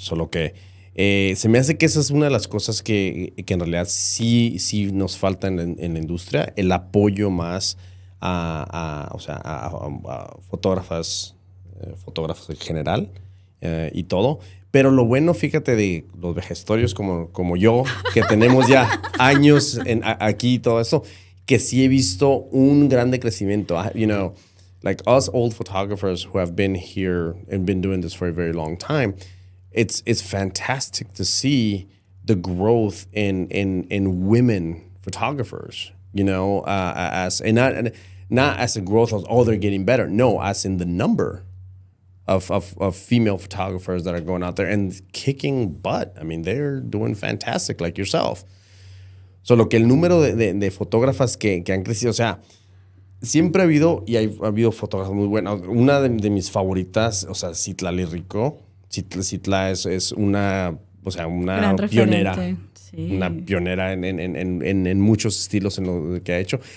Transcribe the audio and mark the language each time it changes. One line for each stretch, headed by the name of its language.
Spanish: Solo que se me hace que esa es una de las cosas que en realidad sí nos falta en la industria, el apoyo más a fotógrafos en general y todo. Pero lo bueno, fíjate, de los vejestorios como yo, que tenemos ya años aquí y todo eso, que sí he visto un grande crecimiento.
English: Like us old photographers who have been here and been doing this for a very long time, it's fantastic to see the growth in women photographers. As and not as a growth of they're getting better. No, as in the number of female photographers that are going out there and kicking butt. I mean, they're doing fantastic, like yourself.
Spanish: Solo que el número de fotógrafas que han crecido, o sea, siempre ha habido fotógrafas muy buenas. Una de mis favoritas, o sea, Citla Rico. Citla es una Gran pionera. referente, sí. Una pionera en muchos estilos en lo que ha hecho.